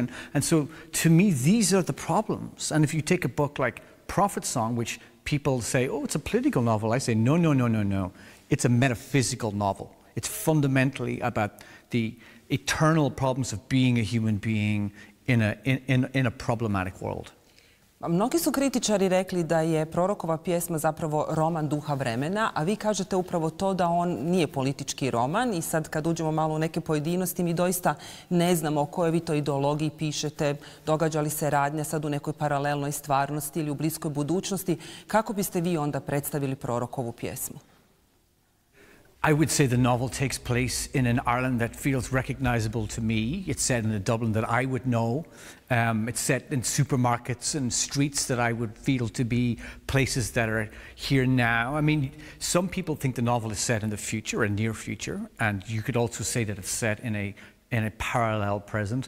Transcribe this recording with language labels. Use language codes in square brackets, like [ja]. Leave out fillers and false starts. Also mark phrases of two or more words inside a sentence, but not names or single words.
[en] And so to me, these are the problems. And if you take a book like Prophet Song, which people say, oh, it's a political novel. I say, no, no, no, no, no. It's a metaphysical novel. It's fundamentally about the eternal problems of being a human being in a problematic world. [hr] Mnogi su kritičari rekli da je Prorokova pjesma zapravo roman duha vremena, a vi kažete upravo to da on nije politički roman i sad kad uđemo malo u neke pojedinosti mi doista ne znamo o kojoj vi to ideologiji pišete, događa li se radnja sad u nekoj paralelnoj stvarnosti ili u bliskoj budućnosti. Kako biste vi onda predstavili Prorokovu pjesmu? [en] I would say the novel takes place in an Ireland that feels recognizable to me. It's set in a Dublin that I would know. It's set in supermarkets and streets that I would feel to be places that are here now. I mean, some people think the novel is set in the future, a near future, and you could also say that it's set in a parallel present.